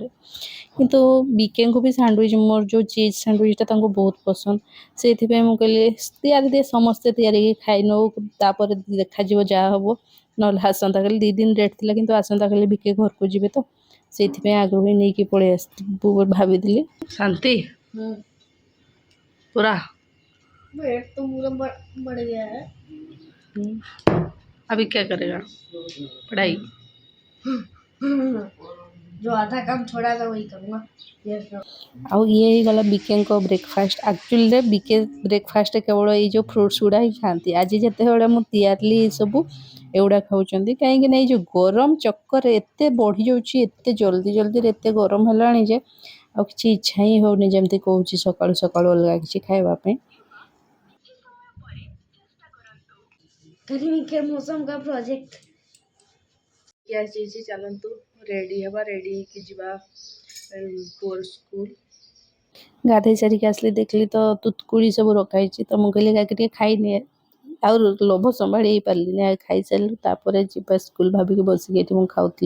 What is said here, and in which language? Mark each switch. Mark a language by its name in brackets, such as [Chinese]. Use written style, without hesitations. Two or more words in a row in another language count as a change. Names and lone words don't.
[Odia] କିନ୍ତୁ ବିକେଙ୍କୁ ବି ସାଣ୍ଡୱିଚ୍, ମୋର ଯେଉଁ ଚିଜ୍ ସାଣ୍ଡୱିଚ୍ଟା ତାଙ୍କୁ ବହୁତ ପସନ୍ଦ। ସେଇଥିପାଇଁ ମୁଁ କହିଲି ତିଆରି ଦିଏ, ସମସ୍ତେ ତିଆରିକି ଖାଇ ନେଉ, ତାପରେ ଦେଖାଯିବ ଯାହା ହେବ। ନହେଲେ ଆସନ୍ତାକାଲି 2 ଦିନ ଡେଟ୍ ଥିଲା, କିନ୍ତୁ ଆସନ୍ତାକାଲି ବିକେ ଘରକୁ ଯିବେ, ତ ସେଇଥିପାଇଁ ଆଗରୁ ହିଁ ନେଇକି ପଳେଇ ଆସିଥିଲି ଭାବିଥିଲି। ଶାନ୍ତି पूरा [Hindi] वेट तो पूरा बढ़ गया है। अभी क्या करेगा? पढ़ाई। जो आधा काम छोड़ा था वही करूँगा। [Odia] ଆଉ ଇଏ ହେଇଗଲା ବିକେଙ୍କ ବ୍ରେକଫାଷ୍ଟ। ଆକ୍ଚୁଆଲିରେ ବିକେ ବ୍ରେକଫାଷ୍ଟ କେବଳ ଏଇ ଯେଉଁ ଫ୍ରୁଟ୍ସ ଗୁଡ଼ା ହିଁ ଖାଆନ୍ତି। ଆଜି ଯେତେବେଳେ ମୁଁ ତିଆରିଲି ଏସବୁ, ଏଗୁଡ଼ା ଖାଉଛନ୍ତି। କାହିଁକି ନା ଏଇ ଯେଉଁ ଗରମ ଚକ୍କରରେ ଏତେ ବଢ଼ିଯାଉଛି, ଏତେ ଜଲ୍ଦିରେ ଏତେ ଗରମ ହେଲାଣି ଯେ ଆଉ କିଛି ଇଚ୍ଛା ହିଁ ହେଉନି, ଯେମିତି କହୁଛି ସକାଳୁ ଅଲଗା କିଛି ଖାଇବା ପାଇଁ। [Hindi] गर्मी के मौसम का प्रोजेक्ट [Odia] ଗ୍ୟାସ୍ ହେଇଛି, ଚାଲନ୍ତୁ ରେଡ଼ି ହେବା। ରେଡ଼ି ହେଇକି ଯିବା ପୁଅର ସ୍କୁଲ। ଗାଧୋଇ ସାରିକି ଆସିଲି, ଦେଖିଲି ତ ତୁତକୁଳି ସବୁ ରଖାହେଇଛି। ତ ମୁଁ କହିଲି ଆଗେ ଟିକେ ଖାଇନିଏ, ଆଉ ଲୋଭ ସମ୍ଭାଳି ହେଇପାରିଲିନି। ଆଉ ଖାଇସାରିଲୁ, ତାପରେ ଯିବା ସ୍କୁଲ ଭାବିକି ବସିକି ଏଠି ମୁଁ ଖାଉଥିଲି।